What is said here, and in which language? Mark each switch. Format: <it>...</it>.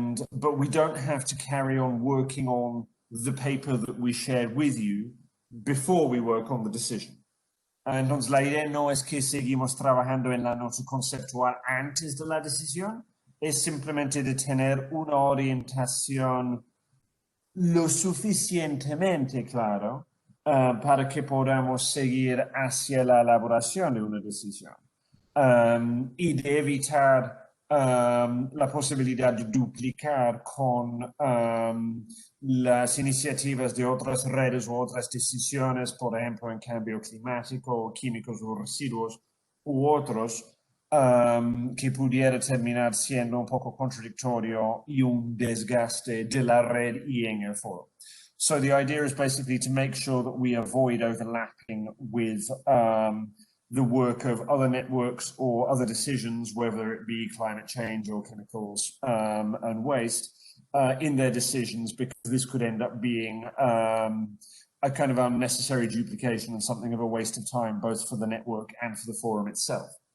<en>But we don't have to carry on working on the paper that we shared with you before we work on the decision.</en> <es>Entonces, la idea no es que seguimos trabajando en la nota conceptual antes de la decisión, es simplemente de tener una orientación lo suficientemente claro para que podamos seguir hacia la elaboración de una decisión y de evitar la posibilidad de duplicar con las iniciativas de otras redes o otras decisiones, por ejemplo, en cambio climático, químicos o residuos u otros, que pudiera terminar siendo un poco contradictorio y un desgaste de la red y en el foro.</es> <en>So the idea is basically to make sure that we avoid overlapping with the work of other networks or other decisions, whether it be climate change or chemicals and waste, in their decisions, because this could end up being a kind of unnecessary duplication and something of a waste of time, both for the network and for the forum itself.</en>